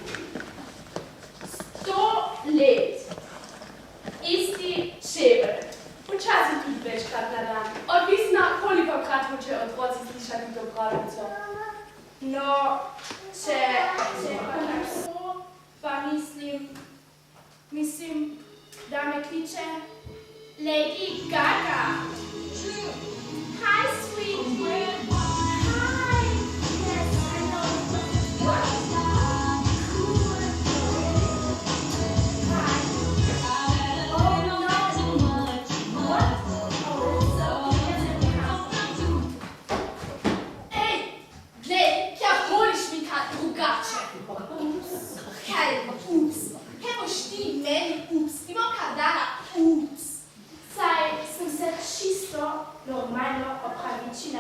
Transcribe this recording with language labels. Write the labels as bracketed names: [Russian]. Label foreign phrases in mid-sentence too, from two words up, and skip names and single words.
[Slovenian] 100 let. Isti čevelj. Včasih tudi večkrat na dan. Odvisno, kolikokrat hočejo otroci slišati to pravljico. No, če pa tako, pa mislim, da me kliče Lady Gaga. [English] Hi, sweet. Hi. Yes, I know. What? Cool. Hi. Oh, no. What? Oh, so [Slovenian] Ej, glej, kja voliš mi kaj drugače. Kaj, ups. Kaj boš ti meni ups? Ti bom kaj dala ups. Saj sem se čisto normalno opravičila.